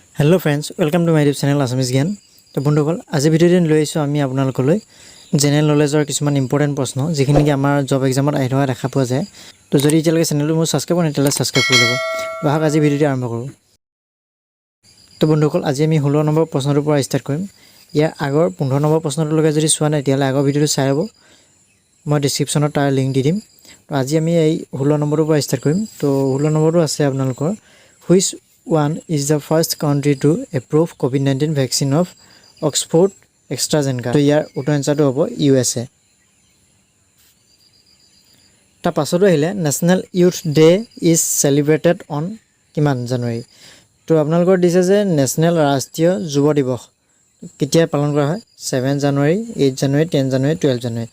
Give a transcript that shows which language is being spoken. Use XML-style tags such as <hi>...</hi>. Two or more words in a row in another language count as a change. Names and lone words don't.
<en>hello friends welcome to my YouTube channel आसामिज ज्ञान।</en> <as>तो बंधुসকল আজি ভিডিঅ'টো লৈ আহিছোঁ আমি আপোনালোকলৈ</as> <en>general knowledge</en> <as>কিছুমান ইম্পৰ্টেণ্ট প্ৰশ্ন যিখিনি কি আমাৰ</as> <en>job exam</en> <as>আহি থকা দেখা পোৱা যায়। তো যদি এতিয়ালৈকে চেনেলটো মোৰ ছাবস্ক্ৰাইব কৰা নাই তেতিয়াহ'লে ছাবস্ক্ৰাইব কৰি ল'ব। তো আহক আজি ভিডিঅ'টো আৰম্ভ কৰোঁ। তো বন্ধুসকল আজি আমি 16 নম্বৰ প্ৰশ্নটোৰ পৰা ষ্টাৰ্ট কৰিম। ইয়াৰ আগৰ 15 নম্বৰ প্ৰশ্নটোলৈকে যদি চোৱা নাই তেতিয়াহ'লে আগৰ ভিডিঅ'টো চাই ল'ব, মই ডেছক্ৰিপশ্যনত তাৰ লিংক দি দিম। তো আজি আমি এই 16 নম্বৰৰ পৰা ষ্টাৰ্ট কৰিম। তো 16 নম্বৰটো আছে আপোনালোকৰ</as> <en>হুইচ one is the first country to approve COVID-19 vaccine of Oxford AstraZeneca.</en> <as>তো ইয়াৰ উত্তৰ এনসাৰটো হ'ব USA। তাৰ পাছতো আহিলে</as> <en>National Youth Day is celebrated on কিমান জানুৱাৰী।</en> <as>তো আপোনালোকৰ দিছে যে নেশ্যনেল ৰাষ্ট্ৰীয় যুৱ দিৱস কেতিয়া পালন কৰা হয় 7 জানুৱাৰী 8 জানুৱাৰী 10 জানুৱাৰী 12 জানুৱাৰী।</as>